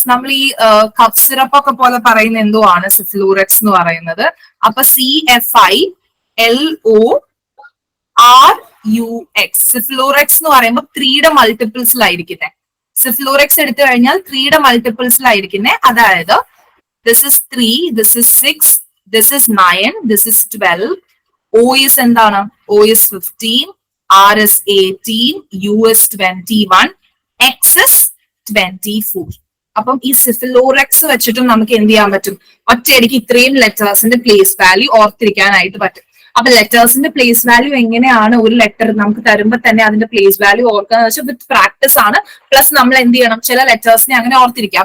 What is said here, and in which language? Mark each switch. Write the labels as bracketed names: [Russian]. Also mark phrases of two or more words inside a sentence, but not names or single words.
[Malayalam] നമ്മൾ ഈ [English] cough syrup [Malayalam] ഒക്കെ പോലെ പറയുന്ന എന്തോ ആണ് സിഫിലൂറെക്സ് എന്ന് പറയുന്നത്. അപ്പൊ CFILORUX സിഫിലൂറെക്സ് എന്ന് പറയുമ്പോൾ 3യുടെ മൾട്ടിപ്പിൾസിലായിരിക്കുന്നത്. സിഫിലൂറെക്സ് എടുത്തു കഴിഞ്ഞാൽ 3യുടെ മൾട്ടിപ്പിൾസിലായിരിക്കുന്നത്. [English] അതായത് this is 3, this is 6, this is 9, this is 12. O is എന്താണ്? O is 15, R is 18, U is 21, X is 24. [Malayalam] അപ്പം ഈ സിഫിലോറെക്സ് വെച്ചിട്ടും നമുക്ക് എന്ത് ചെയ്യാൻ പറ്റും? ഒറ്റയടിക്ക് ഇത്രയും ലെറ്റേഴ്സിന്റെ [English] place value [Malayalam] ഓർത്തിരിക്കാനായിട്ട് പറ്റും. അപ്പൊ ലെറ്റേഴ്സിന്റെ [English] place value [Malayalam] എങ്ങനെയാണ് ഒരു ലെറ്റർ നമുക്ക് തരുമ്പോൾ തന്നെ അതിന്റെ [English] place value [Malayalam] ഓർക്കുക വെച്ചാൽ [English] with practice [Malayalam] ആണ്. പ്ലസ് നമ്മൾ എന്ത് ചെയ്യണം? ചില ലെറ്റേഴ്സിനെ അങ്ങനെ ഓർത്തിരിക്കുക.